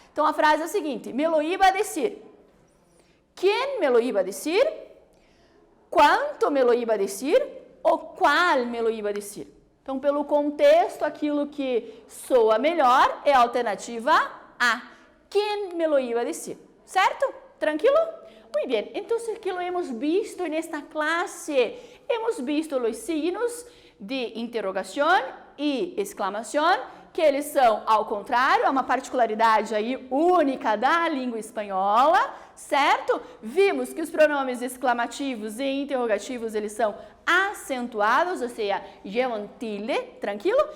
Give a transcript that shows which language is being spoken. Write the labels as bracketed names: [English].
[Portuguese] Então, a frase é a seguinte: [Spanish] me lo iba a decir. ¿Quién me lo iba a decir? ¿Cuánto me lo iba a decir? [Portuguese] Ou qual [Spanish] me lo iba a decir? [Portuguese] Então, pelo contexto, aquilo que soa melhor é a alternativa A. [Spanish] ¿Quién me lo iba a decir? ¿Certo? Tranquilo? Muy bien. Entonces, ¿qué lo hemos visto en esta clase? Hemos visto los signos de [Portuguese] interrogação e exclamação, que eles são ao contrário, é uma particularidade aí única da língua espanhola, certo? Vimos que os pronomes exclamativos e interrogativos, eles são acentuados, ou seja, llevam tilde, tranquilo?